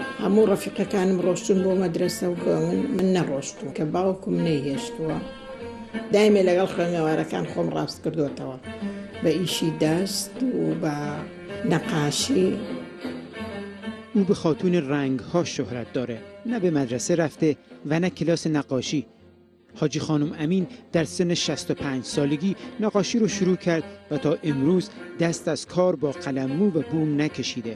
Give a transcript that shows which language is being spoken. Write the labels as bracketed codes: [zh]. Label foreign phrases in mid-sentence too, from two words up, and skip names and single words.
[ckb] هەموو ڕەفیقەکانم ڕۆشتون بۆ مەدرسە و من نەڕۆشتم کە باوکم نەیهێشتووە. دایمێ لەگەڵ خوێندنەوارەکان خۆم ڕاست کردوتەوە بە ئیشی دەست و بە نەقاشی. [fa] او به خاتون رنگ‌ها شهرت داره، نه به مدرسه رفته و نه کلاس نقاشی. حاجی خانم امین در سن 65 سالگی نقاشی رو شروع کرد و تا امروز دست از کار با قلممو و بوم نکشیده.